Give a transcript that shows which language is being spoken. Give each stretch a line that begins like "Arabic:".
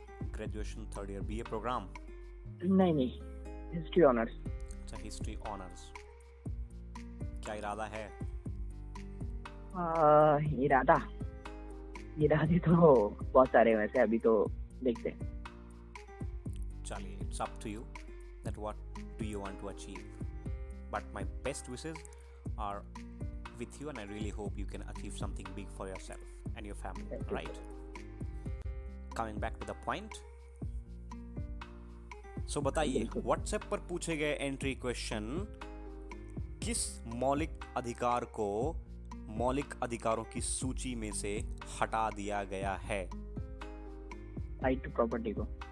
Hindi: Graduation 3rd year, BA programme? नहीं, history honours. अच्छा, history honours. क्या इरादा है? इरादे तो बहुत सारे हैं वैसे, अभी तो देखते हैं। चलिए,
English: it's up to you that what do you want to achieve. But my best wishes are with you and I really hope you can achieve something big for yourself and your family, right? Coming back to the point.
Hindi: So बताइए, WhatsApp पर पूछे गए entry question, किस मौलिक अधिकार को मौलिक अधिकारों की सूची में से हटा दिया गया है? राइट टू प्रॉपर्टी को।